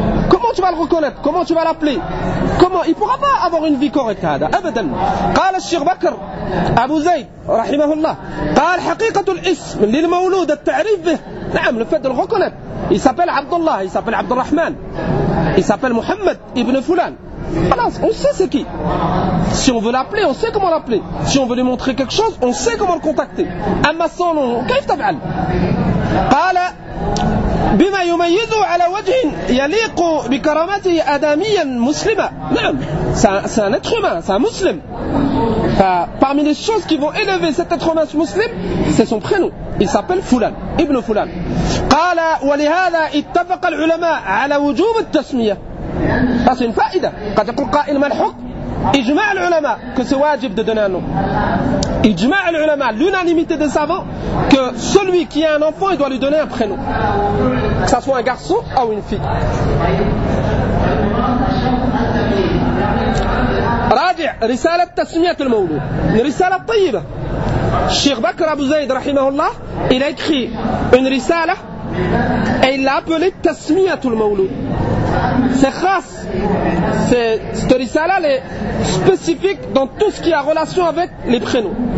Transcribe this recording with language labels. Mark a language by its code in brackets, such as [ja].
[fr] Comment tu vas le reconnaître? Comment tu vas l'appeler? Comment? Il pourra pas avoir une vie correcte [ar] هذا أبدا. قال الشيخ بكر أبو زيد رحمه الله قال حقيقة الاسم للمولود التعريف به نعم لفت الغكنت. [fr] Il s'appelle Abdullah, il s'appelle Abdurrahman. Il s'appelle Mohamed ibn Fulan. Voilà, on sait c'est qui. Si on veut l'appeler, on sait comment l'appeler. Si on veut lui montrer quelque chose, on sait comment le contacter. [ar] Amma [fr] son nom, [ar] كيف تفعل? قال بما يميز على وجه يليق بكرامته آدميا مسلما. [fr] نعم, c'est un être humain, c'est un musulman. Parmi les choses qui vont élever cet être humain musulman, c'est son prénom. Il s'appelle Fulan, ibn Fulan. [ar] قال ولهذا اتفق العلماء على وجوب التسمية. [fr] C'est une faïda. Quand il dit le maître, il dit que c'est wajib de donner un nom. Il dit l'unanimité des savants que celui qui a un enfant, il doit lui donner un prénom. Que ce soit un garçon ou une fille. [ar] راجع رسالة تسمية المولود [fr] une [ar] رسالة طيبة الشيخ بكر أبو زيد رحمه الله [fr] il a écrit une رسالة et il l'a appelée [ar] تسمية المولود [fr] c'est خاص cette رسالة elle est spécifique dans tout ce qui a relation avec les prénoms